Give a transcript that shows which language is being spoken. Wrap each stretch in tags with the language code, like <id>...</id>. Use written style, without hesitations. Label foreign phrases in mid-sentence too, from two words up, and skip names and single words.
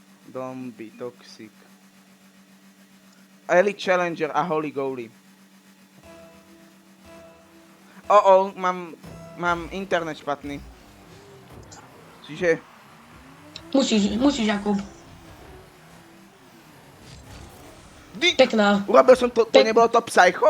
<en>Don't be toxic.</en> <sk>Elite Challenger a Holy Goalie. Mám internet špatný. Čiže... Musíš, Jakub. Pekná. Urobil som to, nebolo to Psycho?</sk>